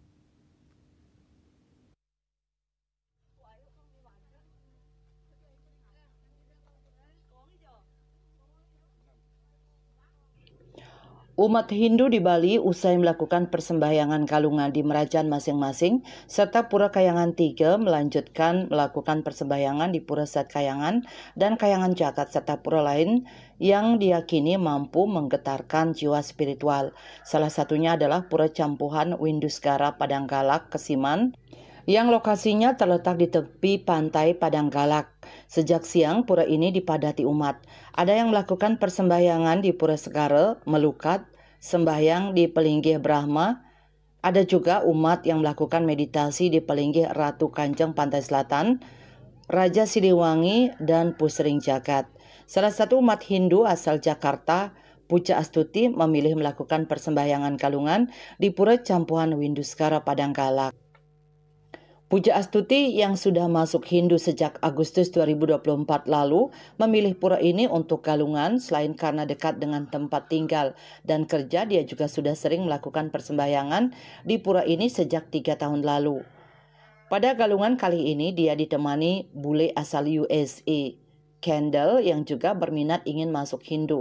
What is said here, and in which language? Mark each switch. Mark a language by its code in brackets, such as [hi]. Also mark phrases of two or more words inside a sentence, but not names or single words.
[id] Umat Hindu di Bali usai melakukan persembahyangan Galungan di Merajaan masing-masing, serta Pura Kayangan 3 melanjutkan melakukan persembahyangan di Pura Sat Kayangan dan Kayangan Jagat serta pura lain yang diyakini mampu menggetarkan jiwa spiritual. Salah satunya adalah Pura Campuhan Windu Segara Padanggalak Kesiman, yang lokasinya terletak di tepi pantai Padanggalak. Sejak siang, pura ini dipadati umat. Ada yang melakukan persembahyangan di Pura Segara, Melukat, sembahyang di Pelinggih Brahma. Ada juga umat yang melakukan meditasi di Pelinggih Ratu Kanjeng Pantai Selatan, Raja Siliwangi, dan Pusring Jagat. Salah satu umat Hindu asal Jakarta, Puja Astuti, memilih melakukan persembahyangan Galungan di Pura Campuhan Windu Segara Padanggalak. Puja Astuti yang sudah masuk Hindu sejak Agustus 2024 lalu memilih pura ini untuk Galungan selain karena dekat dengan tempat tinggal dan kerja. Dia juga sudah sering melakukan persembahyangan di pura ini sejak 3 tahun lalu. Pada Galungan kali ini dia ditemani bule asal USA, Kendall, yang juga berminat ingin masuk Hindu.